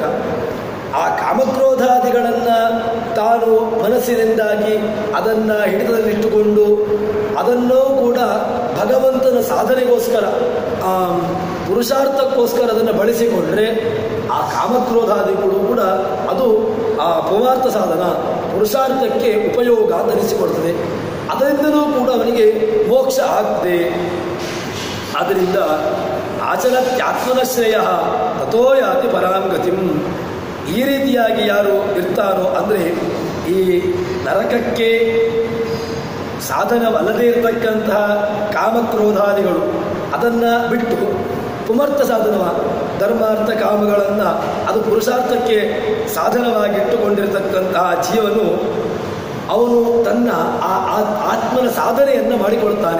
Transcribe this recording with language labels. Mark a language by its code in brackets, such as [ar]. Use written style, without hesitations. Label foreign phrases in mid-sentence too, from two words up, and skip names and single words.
[kn] ಆ ಕಾಮಕ್ರೋಧಾದಿಗಳನ್ನು ತಾನು ಮನಸ್ಸಿನಿಂದಾಗಿ ಅದನ್ನು ಹಿಡಿತದಲ್ಲಿಟ್ಟುಕೊಂಡು ಅದನ್ನೂ ಕೂಡ ಭಗವಂತನ ಸಾಧನೆಗೋಸ್ಕರ ಪುರುಷಾರ್ಥಕ್ಕೋಸ್ಕರ ಅದನ್ನು ಬಳಸಿಕೊಂಡ್ರೆ ಆ ಕಾಮಕ್ರೋಧಾದಿಗಳು ಕೂಡ ಅದು ಪುಮಾರ್ಥ ಸಾಧನ, ಪುರುಷಾರ್ಥಕ್ಕೆ ಉಪಯೋಗ ಅಂತ ಅನಿಸಿಕೊಳ್ತದೆ. ಅದರಿಂದಲೂ ಕೂಡ ಅವನಿಗೆ ಮೋಕ್ಷ ಆಗ್ತದೆ. [sa] ಆದ್ದರಿಂದ ಆಚರತ್ಯಾತ್ಮನ ಶ್ರೇಯ ತಥೋ ಯಾತಿ ಪರಾಂ ಗತಿಂ. [kn] ಈ ರೀತಿಯಾಗಿ ಯಾರು ಇರ್ತಾರೋ ಅಂದರೆ ಈ ನರಕಕ್ಕೆ ಸಾಧನವಲ್ಲದೇ ಇರತಕ್ಕಂತಹ ಕಾಮಕ್ರೋಧಾದಿಗಳು ಅದನ್ನು ಬಿಟ್ಟು ಪುಮರ್ಥ ಸಾಧನವ ಧರ್ಮಾರ್ಥ ಕಾಮಗಳನ್ನು ಅದು ಪುರುಷಾರ್ಥಕ್ಕೆ ಸಾಧನವಾಗಿಟ್ಟುಕೊಂಡಿರತಕ್ಕಂತಹ ಜೀವನು ಅವನು ತನ್ನ ಆತ್ಮನ ಸಾಧನೆಯನ್ನು ಮಾಡಿಕೊಳ್ತಾನೆ.